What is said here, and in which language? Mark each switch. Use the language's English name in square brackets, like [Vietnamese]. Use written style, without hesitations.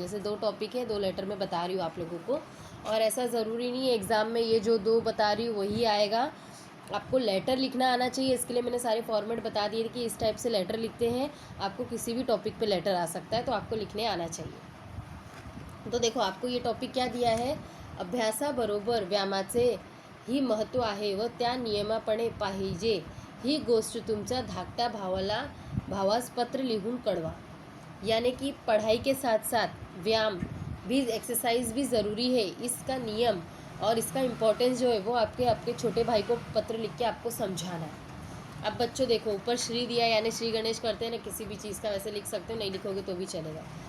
[Hindi] जैसे 2 टॉपिक है, 2 लेटर में बता रही हूँ आप लोगों को, और ऐसा ज़रूरी नहीं है एग्ज़ाम में ये जो 2 बता रही हूँ वही आएगा। आपको लेटर लिखना आना चाहिए। इसके लिए मैंने सारे फॉर्मेट बता दिए कि इस टाइप से लेटर लिखते हैं। आपको किसी भी टॉपिक पे लेटर आ सकता है, तो आपको लिखने आना चाहिए। तो देखो, आपको ये टॉपिक क्या दिया है, [Marathi] अभ्यासाबरोबर व्यायामाचे ही महत्त्व आहे व त्या नियमापणे पाहिजे ही गोष्ट तुमच्या धाकट्या भावास पत्र लिहून कळवा। [Hindi] यानी कि पढ़ाई के साथ साथ व्यायाम भी, एक्सरसाइज भी ज़रूरी है। इसका नियम और इसका इम्पोर्टेंस जो है वो आपके छोटे भाई को पत्र लिख के आपको समझाना है। अब बच्चों देखो, ऊपर श्री दिया यानी श्री गणेश करते हैं ना, किसी भी चीज़ का वैसे लिख सकते हो, नहीं लिखोगे तो भी चलेगा।